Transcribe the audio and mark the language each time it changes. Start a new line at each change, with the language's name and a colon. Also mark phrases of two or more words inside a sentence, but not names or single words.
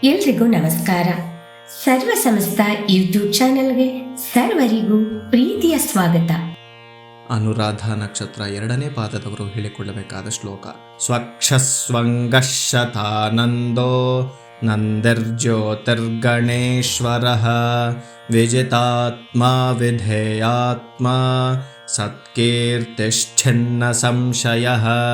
Kannada: ಎಲ್ರಿಗೂ ನಮಸ್ಕಾರ. ಸರ್ವ ಸಮಸ್ತ ಯೂಟ್ಯೂಬ್ ಚಾನೆಲ್ಗೆ ಸರ್ವರಿಗೂ ಪ್ರೀತಿಯ ಸ್ವಾಗತ. ಅನುರಾಧ ನಕ್ಷತ್ರ 2ನೇ ಪಾದದವರು ಹೇಳಿಕೊಳ್ಳಬೇಕಾದ ಶ್ಲೋಕ.
Sanskrit: ಸ್ವಕ್ಷಸ್ವಂಗಶತಾನಂದೋ ನಂದಿರ್ಜ್ಯೋತಿರ್ಗಣೇಶ್ವರಃ ವಿಜಿತಾತ್ಮಾ ವಿಧೇಯಾತ್ಮಾ ಸತ್ಕೀರ್ತಿಶ್ಚಿನ್ನ ಸಂಶಯಃ.